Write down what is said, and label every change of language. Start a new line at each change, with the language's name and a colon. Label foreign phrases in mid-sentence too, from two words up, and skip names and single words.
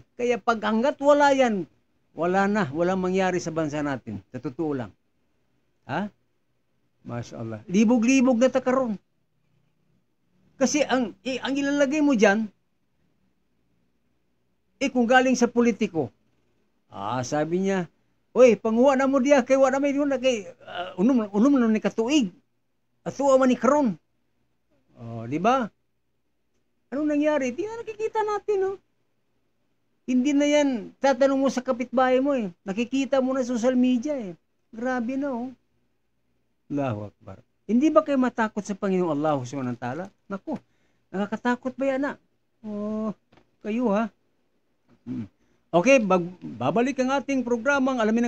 Filipino: Kaya pag hanggat wala yan, walang mangyari sa bansa natin. Sa totoo lang. Mashallah.
Cebuano: Libog-libog na takaroon.
Filipino: Kasi ang ilalagay mo dyan, kung galing sa politiko, sabi niya, oy,
Cebuano: panguha na mo diya, kay wala may yun, kay unom na ni katuig, atuwa man ni karon.
Filipino: Di ba? Anong nangyari? Di na nakikita natin, no? Hindi na yan, tatanong mo sa kapitbahay mo, nakikita mo na sa
English: social media,
Filipino: Grabe na,
Arabic: الله أكبر.
Filipino: Hindi ba kayo matakot sa Panginoong Allah
Arabic: سبحانه وتعالى?
Filipino: Naku, nakakatakot ba yan, kayo, ha? Okay, babalik ang ating programang Alamin ang